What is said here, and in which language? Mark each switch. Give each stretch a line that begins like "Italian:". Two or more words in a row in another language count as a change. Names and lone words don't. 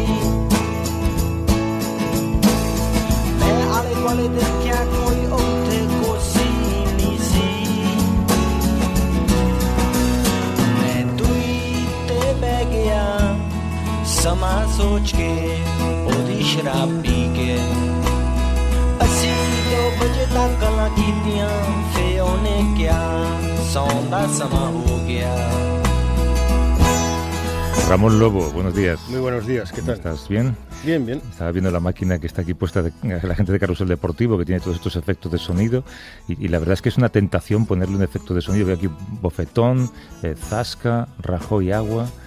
Punjabi: ਮੈਂ ਆਲੇ ਦੁਆਲੇ ਦੇਖਿਆ ਕੋਈ ਉੱਥੇ ਕੁਰਸੀ ਨਹੀਂ ਸੀ ਮੈਂ ਦੂਈ ਤੇ ਬਹਿ ਗਿਆ ਸਮਾਂ ਸੋਚ ਕੇ ਉਹਦੀ ਸ਼ਰਾਬ ਪੀ ਕੇ ਅਸੀਂ 2 ਵਜੇ ਤੱਕ ਗੱਲਾਂ ਕੀਤੀਆਂ ਫੇ ਉਹਨੇ ਕਿਹਾ ਸੌਣ ਦਾ ਸਮਾਂ ਹੋ ਗਿਆ
Spanish: Ramón Lobo, buenos días. Muy buenos días, ¿qué tal? ¿Estás bien? Bien, bien. Estaba viendo la máquina que está aquí puesta, la gente de Carrusel Deportivo, que tiene todos estos efectos de sonido, y la verdad es que es una tentación ponerle un efecto de sonido. Veo aquí bofetón, zasca, Rajoy agua...